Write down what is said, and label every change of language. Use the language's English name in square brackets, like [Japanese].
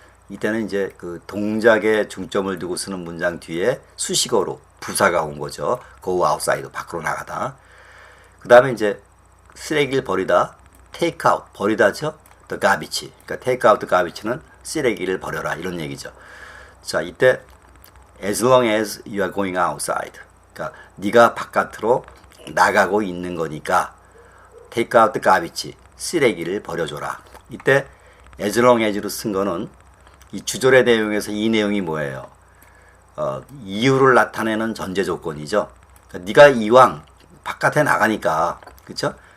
[Korean] 이때는 이제 그 동작에 중점을 두고 쓰는 문장 뒤에 수식어로 부사가 온 거죠. [English] Go outside. 밖으로 나가다. [Korean] 그 다음에 이제 쓰레기를 버리다. [English] Take out. 버리다죠. The garbage. [Korean] 그러니까 take out the garbage 는 쓰레기를 버려라. 이런 얘기죠. [English] 자, 이때 as long as you are going outside. [Korean] 그러니까 네가 바깥으로 나가고 있는 거니까 take out the garbage. 쓰레기를 버려줘라. 이때 as long as로 쓴 거는 이 주절의 내용에서 이 내용이 뭐예요? 이유를 나타내는 전제 조건이죠. 그러니까 네가 이왕 바깥에 나가니까 그렇죠?